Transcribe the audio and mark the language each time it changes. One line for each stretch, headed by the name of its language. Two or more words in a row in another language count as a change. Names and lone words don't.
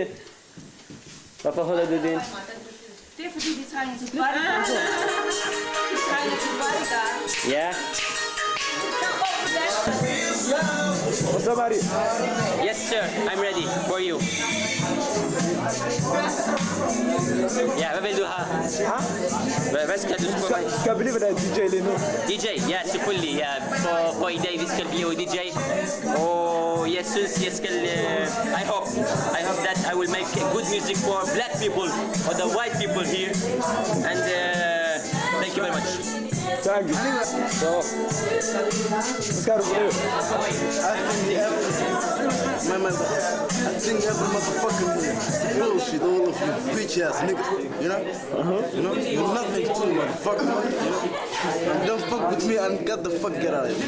Danish: Hvorfor holder du den? Det er fordi, de trænger til bodyguard. De trænger til bodyguard. Ja.
English: What's up, buddy? Yes, sir. I'm ready for you.
Danish: Ja, hvad vil du have? Hvad skal du spørge mig? Skal vi lige være DJ lige nu? DJ? Ja, selvfølgelig. Ja. For i dag, vi skal blive DJ. Og jeg synes, jeg skal...
English: I hope that I will make good music for black people or the white people here. And thank you very much.
Danish: Tak. Så, hvad skal du gøre?
English: I think every motherfucker bullshit, all of you bitch ass niggas, you know? You know? You're nothing to me, motherfucker. You know? Don't fuck with me and get the fuck out of here.